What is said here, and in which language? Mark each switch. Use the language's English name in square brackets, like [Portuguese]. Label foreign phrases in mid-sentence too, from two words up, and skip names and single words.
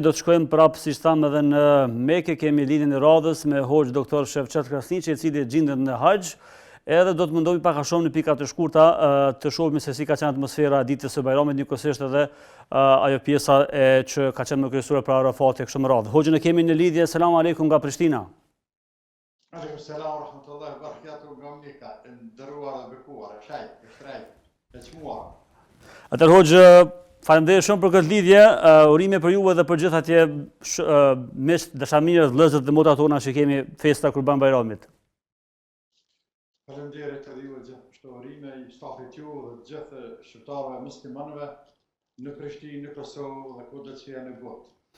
[Albanian] Do të shkojmë prapë, siç thamë, edhe në Mekë, kemi lidhjen e radhës me Hoxh Doktor Shevçet Krasniqi, i cili gjendet në Haxh. Edhe do të mundohemi pak a shumë në pika të shkurta të shohim se si ka qenë atmosfera ditës së Bajramit, njëkohësisht edhe ajo pjesa që ka qenë më kryesore për Arafatin kështu më radhë. Hoxhën e kemi në lidhje. [Arabic] سلام عليكم [Albanian] nga Prishtina. [Arabic] عليكم السلام ورحمة الله وبركاته [Albanian] nga Mekka, nderuar dhe bekuar, e çmuar. Atëherë Hoxhë, faleminderit shumë për këtë lidhje, urime për juve dhe për gjithë atje miq, dashamirë, vëllezër dhe motra tona që kemi festa Kurban Bajramit. Faleminderit edhe juve gjithë urime i stafit ju dhe gjithë shqiptarëve muslimanëve në Prishtinë, në Kosovë dhe kudo që janë në botë.